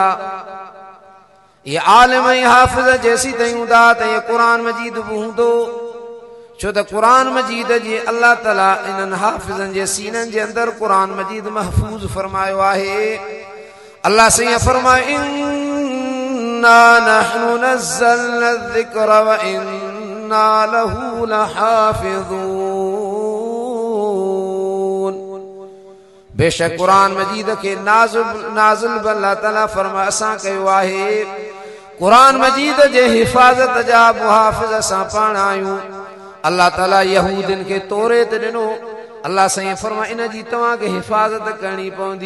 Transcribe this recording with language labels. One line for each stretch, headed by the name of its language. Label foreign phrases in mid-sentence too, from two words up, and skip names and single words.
Sindhi: ये आलिम ऐं हाफ़िज़ जेसी ताईं हूंदा त ये क़ुरान मजीद बि हूंदो। छो त क़ुरान मजीद जी अल्लाह ताला इन्हनि हाफ़िज़नि जे सीननि जे अंदरि क़ुरान मजीद महफूज़ फरमायो आहे। अल्लाह साईं फरमायो
Arabic: إنا نحن نزلنا ذكر وإنا له لحافظون.
Sindhi: बेशक क़ुरान मजीद के नाज़िल अल्लाह ताला फरमा असां कयो आहे। क़ुरान मजीद जे हिफ़ाज़त जा मुहाफ़िज़ असां पाण आहियूं। अल्लाह ताला यहूदिन के तौरेत ॾिनो। अल्लाह साईं फरमा इन जी तव्हांखे हिफ़ाज़त करणी पवंदी।